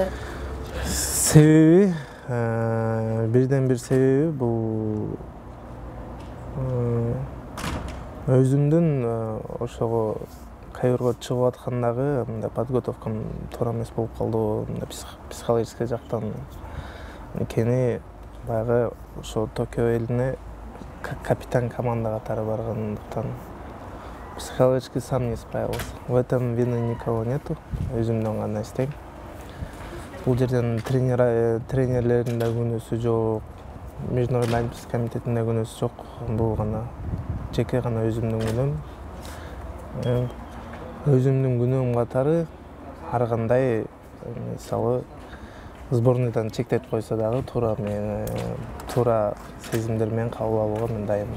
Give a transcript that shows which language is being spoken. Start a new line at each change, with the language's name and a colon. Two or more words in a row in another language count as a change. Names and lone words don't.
Kyrgyz: Себеби бирден бир себеби бул өзүмдүн ошого кайрга чыгып аткандагы мындай подготовкам туура эмес болуп калды, мындай психологический жактан. Анткени баягы ошо Токио элине капитан команда катары баргандыктан
Russian: психологический сам не справился. В этом вины никого нету.
Kyrgyz: Өзүмдөн гана иштейм. Бул жерден тренерлердин да күнөөсү жок,
Russian: Международный олимпийский
Kyrgyz: комитеттин да күнөөсү жок. Бул гана жеке гана өзүмдүн күнөөм. Өзүмдүн күнөөм катары ар кандай мисалы сборныйдан чектеп койсо дагы туура сезимдер менен кабыл алууга мен дайынмын.